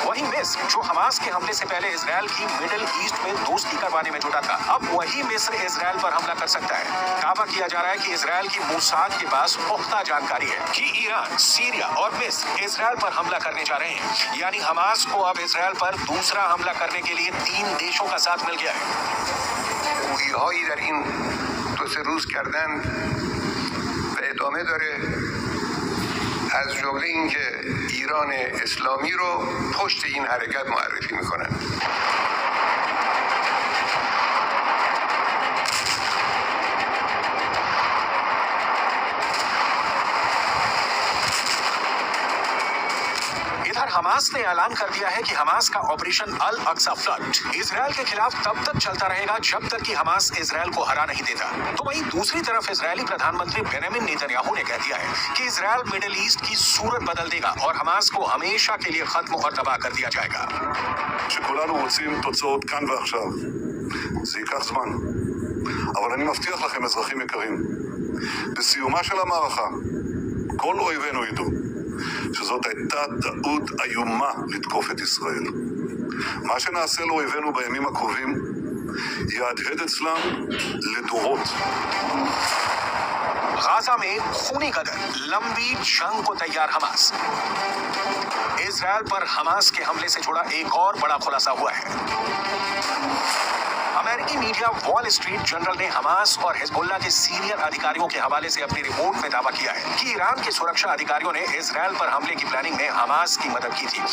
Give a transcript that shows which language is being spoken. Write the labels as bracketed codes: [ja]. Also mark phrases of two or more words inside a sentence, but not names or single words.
[hi] वहीं मिस्र, जो हमास के हमले से पहले इजराइल की मिडिल ईस्ट में दोस्ती करवाने में जुटा था, अब वही मिस्र इजराइल पर हमला कर सकता है। दावा किया जा रहा है कि इजराइल की मोसाद के पास पुख्ता जानकारी है कि ईरान, सीरिया और मिस्र इजराइल पर हमला करने जा रहे हैं, यानी हमास को अब इजराइल पर दूसरा हमला करने के लिए 3 देशों का साथ मिल गया है। [fa] گویی‌هایی در این 2-3 روز کردن و ادامه داره، از جمله اینکه ایران اسلامی رو پشت این حرکت معرفی میکنن. [hi] हमास ने ऐलान कर दिया है कि हमास का ऑपरेशन अल अक्सा फ्लड इजराइल के खिलाफ तब तक चलता रहेगा जब तक कि हमास इजराइल को हरा नहीं देता। तो वहीं दूसरी तरफ इजरायली प्रधानमंत्री बेंजामिन नेतन्याहू ने कह दिया है कि इजराइल मिडिल ईस्ट की सूरत बदल देगा और हमास को हमेशा के लिए खत्म और तबाह कर दिया जाएगा। [he] שכולנו רוצים תוצאות כאן ועכשיו. זה ייקח זמן. אבל אני מבטיח לכם, אזרחים יקרים, בסיומה של המערכה, כל אויבינו ידעו שזאת הייתה טעות איומה לתקוף את ישראל. מה שנעשה לאויבינו בימים הקרובים יהדהד אצלם לדורות. [hi] गाजा में खूनी कदर, लंबी जंग को तैयार हमास। इजराइल पर हमास के हमले से जुड़ा एक और बड़ा खुलासा हुआ है। अमेरिकी मीडिया वॉल स्ट्रीट जर्नल ने हमास और हिजबुल्लाह के सीनियर अधिकारियों के हवाले से अपनी रिपोर्ट में दावा किया है कि ईरान के सुरक्षा अधिकारियों ने इजराइल पर हमले की प्लानिंग में हमास की मदद की थी।